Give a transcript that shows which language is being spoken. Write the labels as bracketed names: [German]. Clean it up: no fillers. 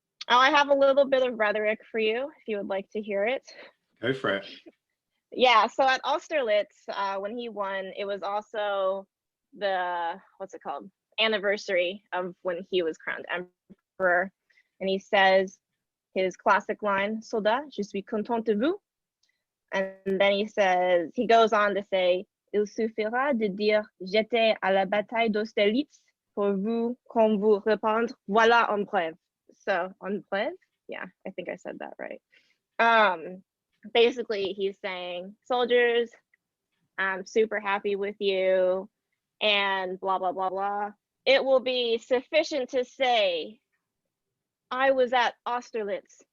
[English] Oh, I have a little bit of rhetoric for you if you would like to hear it. Go for it. Yeah, so at Austerlitz, when he won, it was also the, what's it called, anniversary of when he was crowned emperor. And he says his classic line, [French] Soldat, je suis content de vous. [English] And then he goes on to say, [French] il suffira de dire, j'étais à la bataille d'Austerlitz pour vous, qu'on vous répondre, voilà un brave. [English] So, un brave? Yeah, I think I said that right. Basically, he's saying, soldiers, I'm super happy with you, and blah, blah, blah, blah. It will be sufficient to say, I was at Austerlitz.